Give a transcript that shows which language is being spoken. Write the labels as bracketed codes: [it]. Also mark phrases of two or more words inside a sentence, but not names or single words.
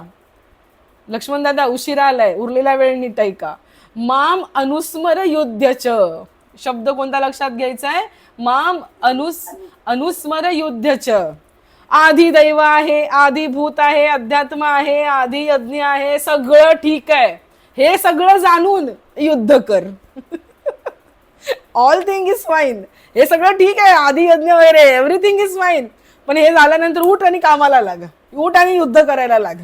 [mr] लक्ष्मण दादा उशिरा आलाय, उरलेला वेळ नीट ऐका. [sa] माम अनुस्मर युध्यच. [mr] शब्द कोणता लक्षात घ्यायचा आहे? [sa] माम अनुस्मर युध्यच. [mr] आधी दैव आहे, आधी भूत आहे, अध्यात्म आहे, आधी यज्ञ आहे, सगळं ठीक आहे. हे सगळं जाणून युद्ध कर. [en] All thing is fine. [mr] हे सगळं ठीक आहे, आधी यज्ञ वगैरे [en] Everything is fine. [mr] पण हे झाल्यानंतर उठ आणि कामाला लाग, उठ आणि युद्ध करायला लाग.